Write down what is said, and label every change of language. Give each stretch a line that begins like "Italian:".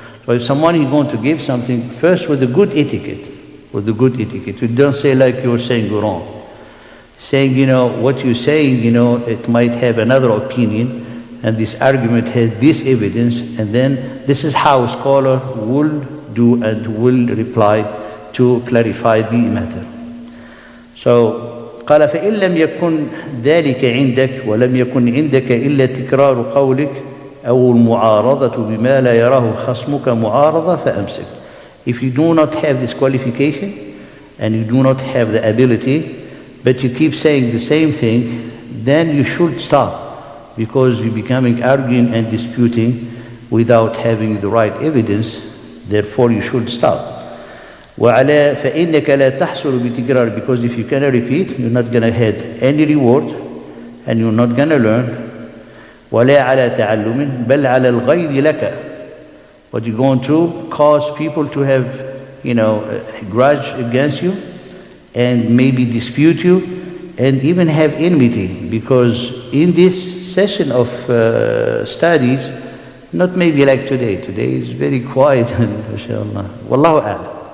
English: So if someone is going to give something, first with a good etiquette, you don't say like you're saying wrong. Saying, what you're saying, it might have another opinion, and this argument has this evidence, and then this is how a scholar will do and will reply to clarify the matter.
Arabic: So, قال فإن لم يكن ذلك عندك ولم يكن عندك إلا تكرار قولك أو المعارضة بما لا يراه خصمك معارضة فأمسك.
English: If you do not have this qualification and you do not have the ability, but you keep saying the same thing, then you should stop, because you're becoming arguing and disputing without having the right evidence. Therefore you should stop.
Arabic: وعلى فإنك لا تحصل بتكرار,
English: because if you cannot repeat, you're not going to have any reward and you're not going to learn.
Arabic: ولا على تعلم بل على الغيظ لك.
English: What you're going to cause people to have, a grudge against you and maybe dispute you and even have enmity, because in this session of studies, not maybe like today. Today is very quiet, mashallah. Wallahu a'lam.